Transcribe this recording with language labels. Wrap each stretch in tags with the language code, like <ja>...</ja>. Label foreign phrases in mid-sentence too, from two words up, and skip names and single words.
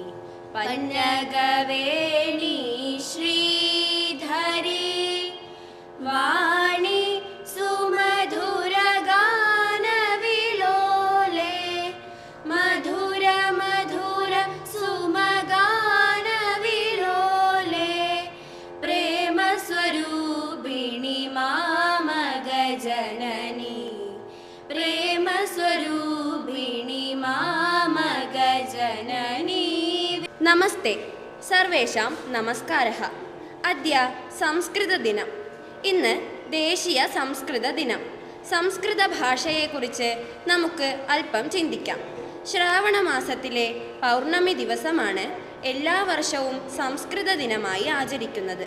<sa>पन्नगवेणी श्रीधरी वाणी सुमधुरगानविलोले मधुर मधुर सुमगानविलोले प्रेमस्वरूपिणि मामगजननी प्रेमस्वरूपिणि मामगजननी। നമസ്തേ സർവേഷാം നമസ്കാരഃ. അദ്യ സംസ്കൃതദിനം.</sa> <ml>ഇന്ന് ദേശീയ സംസ്കൃത ദിനം. സംസ്കൃത ഭാഷയെക്കുറിച്ച് നമുക്ക് അല്പം ചിന്തിക്കാം. ശ്രാവണ മാസത്തിലെ പൗർണമി ദിവസമാണ് എല്ലാ വർഷവും സംസ്കൃത ദിനമായി ആചരിക്കുന്നത്.</ml>